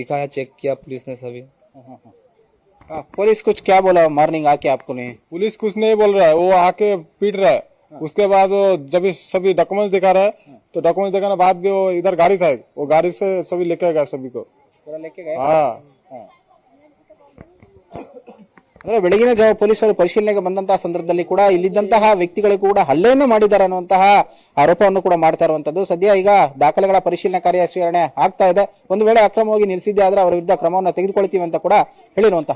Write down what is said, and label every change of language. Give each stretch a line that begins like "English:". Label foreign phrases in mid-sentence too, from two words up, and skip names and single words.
Hindi: दिखाया, चेक किया पुलिस ने सभी। पुलिस कुछ क्या बोला मॉर्निंग आके आपको? नहीं, पुलिस कुछ नहीं बोल रहा है, वो आके पीट रहा है। उसके बाद वो जब सभी डॉक्यूमेंट्स दिखा रहा है तो डॉक्यूमेंट्स दिखाने बाद भी वो इधर गाड़ी था, वो गाड़ी से सभी लेके गए, सभी को पूरा लेके गए। हाँ
Kannada: ಅಂದ್ರೆ ಬೆಳಗಿನ ಜಾವ ಪೊಲೀಸರು ಪರಿಶೀಲನೆಗೆ ಬಂದಂತಹ ಸಂದರ್ಭದಲ್ಲಿ ಕೂಡ ಇಲ್ಲಿದ್ದಂತಹ ವ್ಯಕ್ತಿಗಳಿಗೂ ಕೂಡ ಹಲ್ಲೆಯನ್ನು ಮಾಡಿದ್ದಾರೆ ಅನ್ನುವಂತಹ ಆರೋಪವನ್ನು ಕೂಡ ಮಾಡ್ತಾ ಇರುವಂತದ್ದು. ಸದ್ಯ ಈಗ ದಾಖಲೆಗಳ ಪರಿಶೀಲನೆ ಕಾರ್ಯಾಚರಣೆ ಆಗ್ತಾ ಇದೆ. ಒಂದು ವೇಳೆ ಅಕ್ರಮವಾಗಿ ನಿಲ್ಲಿಸಿದ್ದೆ ಆದ್ರೆ ಅವರ ವಿರುದ್ಧ ಕ್ರಮವನ್ನು ತೆಗೆದುಕೊಳ್ತೀವಿ ಅಂತ ಕೂಡ ಹೇಳಿರುವಂತಹದ್ದು.